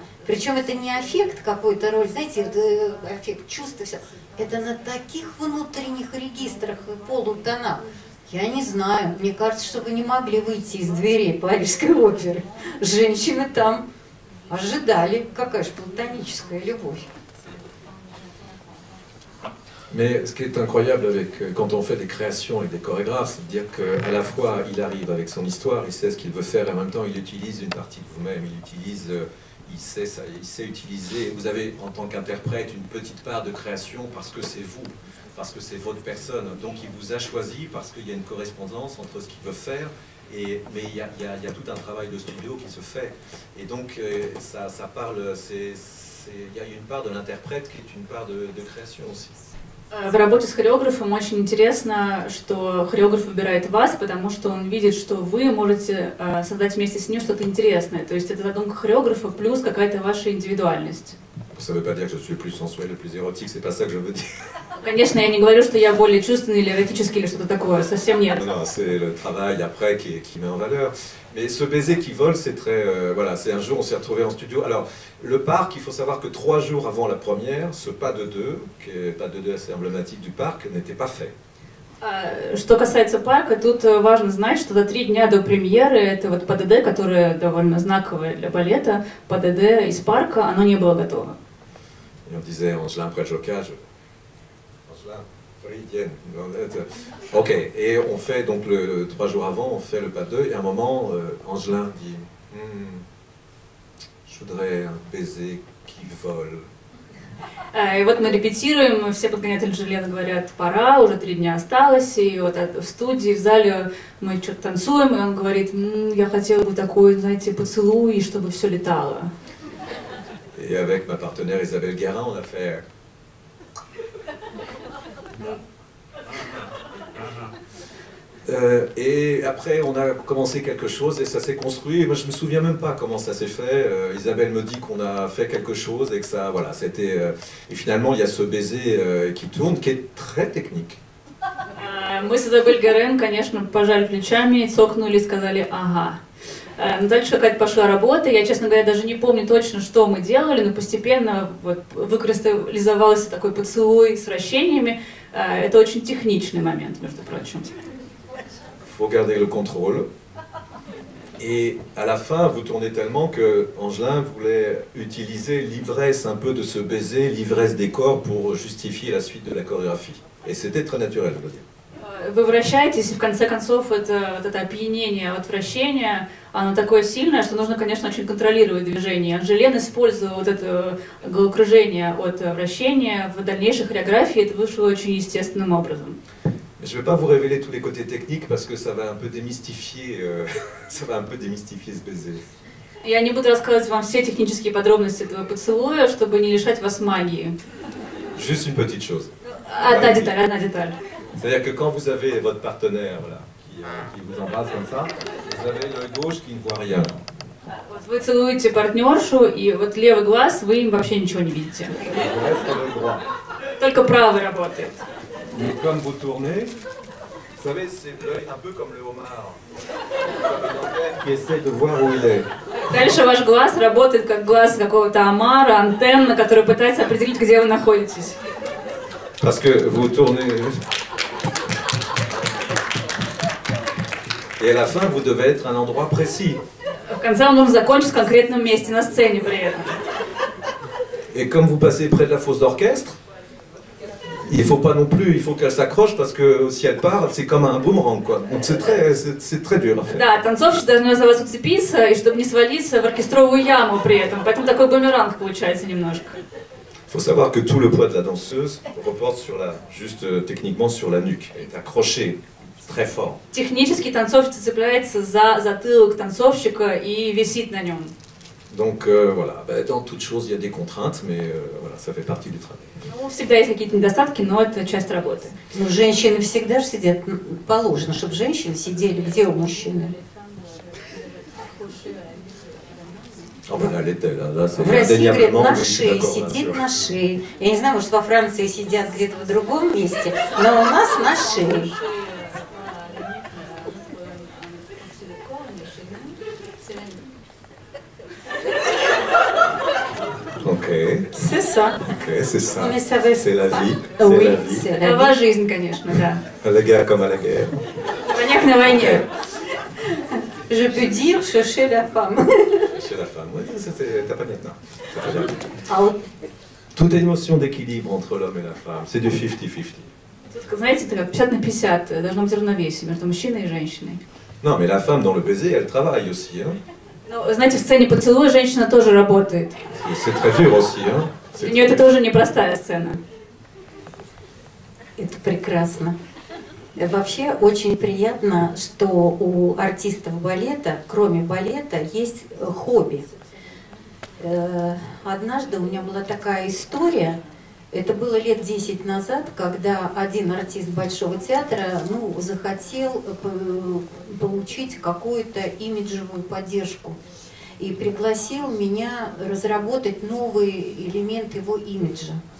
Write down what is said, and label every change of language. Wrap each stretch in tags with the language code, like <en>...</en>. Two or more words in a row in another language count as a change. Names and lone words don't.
<ru>Причем это не аффект какой-то роль, знаете, аффект чувства, все. Это на таких внутренних регистрах и полутонах. Я не знаю, мне кажется, что вы не могли выйти из дверей Парижской оперы. Женщины там ожидали, какая же платоническая любовь.</ru> <fr>Mais ce qui est incroyable quand on fait des créations avec des chorégraphes, c'est de dire qu'à la fois il arrive avec son histoire, il sait ce qu'il veut faire, et en même temps il utilise une partie de vous-même, il sait utiliser. Vous avez en tant qu'interprète une petite part de création parce que c'est vous, parce que c'est votre personne. Donc il vous a choisi parce qu'il y a une correspondance entre ce qu'il veut faire, mais il y a tout un travail de studio qui se fait. Et donc ça parle, il y a une part de l'interprète qui est une part de création aussi.</fr> <ru>В работе с хореографом очень интересно, что хореограф выбирает вас, потому что он видит, что вы можете создать вместе с ним что-то интересное. То есть это задумка хореографа плюс какая-то ваша индивидуальность.</ru> <fr>Ça veut pas dire que je suis le plus sensuel, le plus érotique, c'est pas ça que je veux dire.</fr> <ru>Конечно, я не говорю, что я более чувственный или эротический или что-то такое, совсем нет.</ru> <fr>Non, c'est le travail après qui met en valeur. Mais ce baiser qui vole, c'est très... voilà, c'est un jour, on s'est retrouvés en studio. Alors, le parc, il faut savoir que 3 jours avant la première, ce pas de deux, qui est pas de deux assez emblématique du parc, n'était pas fait.</fr> <ru>Что касается парка, тут важно знать, что за 3 дня до премьеры, это вот ПДД, которое довольно знаковое для балета, ПДД из парка, оно не было готово.</ru> <fr>Et on disait, Angelin Preljoca, ok, et on fait donc 3 jours avant, on fait le pas 2, et à un moment, Angelin dit je voudrais un baiser qui vole.</fr> <ru>И вот мы репетируем, все подгонятели Желена говорят: пора, уже 3 дня осталось, и вот в студии, в зале мы что-то танцуем, и он говорит: я хотел бы такой, знаете, поцелуй, чтобы все летало.</ru> <fr>Et avec ma partenaire Isabelle Guérin, on a fait... et après, on a commencé quelque chose et ça s'est construit. Et moi, je me souviens même pas comment ça s'est fait. Isabelle me dit qu'on a fait quelque chose et que ça, voilà, c'était. Et finalement, il y a ce baiser qui tourne, qui est très technique.</fr> <ru>Мы с Изабель Герен, конечно, пожали плечами, цокнули и сказали: ага. Но дальше какая-то пошла работа, я, честно говоря, даже не помню точно, что мы делали, но постепенно вот выкристаллизовался такой поцелуй с вращениями. Это очень техничный момент, между прочим.</ru> <fr>Faut garder le contrôle. Et à la fin, vous tournez tellement que Angelin voulait utiliser l'ivresse un peu de ce baiser, l'ivresse des corps pour justifier la suite de la chorégraphie. Et c'était très naturel, je veux dire.</fr> <ru>Вы вращаетесь, и в конце концов это опьянение от вращения, оно такое сильное, что нужно, конечно, очень контролировать движение. Анжелен использовал вот это головокружение от вращения в дальнейшей хореографии, это вышло очень естественным образом.</ru> <fr>Je ne vais pas vous révéler tous les côtés techniques parce que ça va un peu démystifier, ce baiser.</fr> <ru>Я не буду рассказывать вам все технические подробности этого поцелуя, чтобы не лишать вас магии.</ru> <fr>Juste une petite chose.</fr> <ru>Одна деталь.</ru> <fr>C'est-à-dire que quand vous avez votre partenaire là, qui vous embrasse comme ça, vous avez l'œil gauche qui ne voit rien.</fr> <ru>Вот вы целуете партнершу, и вот левый глаз, вы им вообще ничего не видите. Только правый работает.</ru> <fr>Mais comme vous tournez, Vous savez, c'est l'œil un peu comme le homard, comme une antenne qui essaie de voir où il est.</fr> <ru>Дальше ваш глаз работает как глаз какого-то омара, антенна, которая пытается определить, где вы находитесь.</ru> <fr>Parce que vous tournez... Et à la fin, vous devez être à un endroit précis.</fr> <ru>В конце он должен закончить в конкретном месте на сцене при этом.</ru> <fr>Et comme vous passez près de la fosse d'orchestre, il faut pas non plus, il faut qu'elle s'accroche parce que si elle part, c'est comme un boomerang, quoi. Donc c'est très dur à faire.</fr> <ru>Да, танцовщик должен за вас уцепиться, и чтобы не свалиться в оркестровую яму при этом. Поэтому такой бумеранг получается немножко.</ru> <fr>Il faut savoir que tout le poids de la danseuse reporte sur juste techniquement sur la nuque, elle est accrochée très fort.</fr> <ru>Технически танцовщица цепляется за затылок танцовщика и висит на нем.</ru> <fr>Donc voilà, dans toute chose il y a des contraintes, mais voilà, ça fait partie du travail.</fr> <ru>Ну, всегда есть какие-то недостатки, но это часть работы. Ну, женщины всегда же сидят, положено, чтобы женщины сидели где у мужчины.</ru> <fr>Oh ben là, l'est-elle, là, c'est</fr> <ru>В России, говорят,</ru> <fr>indéniablement,</fr> <ru>на</ru> <fr>oui,</fr> <ru>шее,</ru> <fr>d'accord,</fr> <ru>сидит</ru> <fr>là,</fr> <ru>на шее. Я не знаю, может, во Франции сидят где-то в другом месте, но у нас на шее.</ru> <fr>Ok, C'est ça. ok, c'est ça. Mais ça va- C'est la vie. Oui, C'est la vie. c'est la</fr> <ru>Такова</ru> <fr>vie.</fr> <ru>жизнь, конечно, да.</ru> <fr>À la guerre comme à la guerre.</fr> <ru>Войняк на войне.</ru> <fr>Je peux dire, je chez la femme. Chez la femme, oui, t'as pas bien. C'est pas bien.</fr> <ru>А вот</ru> <fr>Toute est une notion d'équilibre entre l'homme et la femme. C'est du 50-50.</fr> <ru>Тут, знаете, это как 50 на 50. Должно быть равновесие между мужчиной и женщиной.</ru> <fr>Non, mais la femme dans le baiser, elle travaille aussi. Hein.</fr> <ru>Ну, знаете, в сцене поцелуя женщина тоже работает.</ru> <fr>Et c'est très dur aussi. Hein.</fr> <ru>У нее это тоже непростая сцена. это прекрасно. Вообще очень приятно, что у артистов балета, кроме балета, есть хобби. Однажды у меня была такая история, это было лет 10 назад, когда один артист Большого театра захотел получить какую-то имиджевую поддержку и пригласил меня разработать новый элемент его имиджа.</ru>